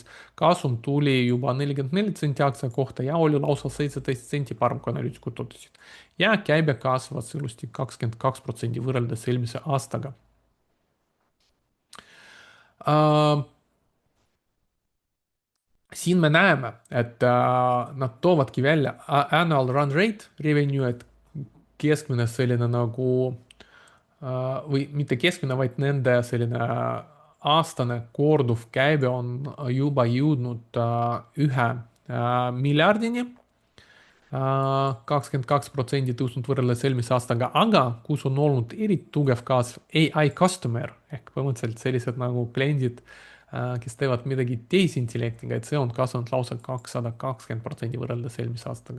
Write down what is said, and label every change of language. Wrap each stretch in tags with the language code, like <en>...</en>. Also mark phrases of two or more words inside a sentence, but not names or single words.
<et>Kasum tuli juba 44 senti aktsia kohta ja oli lausa 17 senti parem, kui analüütikud ootasid. Ja käibe kasvas ilusti 22% võrreldes eelmise aastaga. Siin me näeme, et nad toovadki välja</et> <en>annual run rate revenue,</en> <et>et keskmine selline nagu või mitte keskmine, vaid nende selline aastane korduv käibe on juba jõudnud 1 miljardini, 22% tõusnud võrreldes eelmise aastaga, aga kus on olnud eriti tugev kasv</et> <en>AI customer</en> <et>ehk põhimõtteliselt sellised nagu kliendid, kes teevad midagi tehisintellektiga, et see on kasvanud lausa 220% võrreldes eelmise aastaga.</et>